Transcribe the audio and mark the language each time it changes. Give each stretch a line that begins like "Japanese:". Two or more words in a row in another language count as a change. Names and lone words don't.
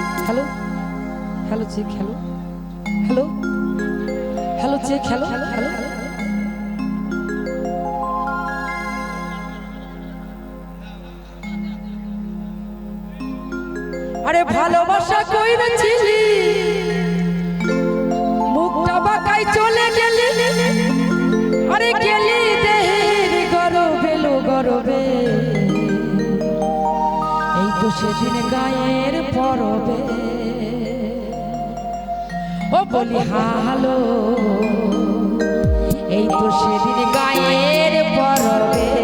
English: hello hello check hello hello hello check hello hello अरे ভালোবাসা কইরা ছিলি
Bangla: মুখটা বাঁকাই চলে গেলি আরে গেলি দেহের গরবে লো গরবে এই তো সেদিন গায়ের পরবে ও বলি হালো এই তো সেদিন গায়ের পরবে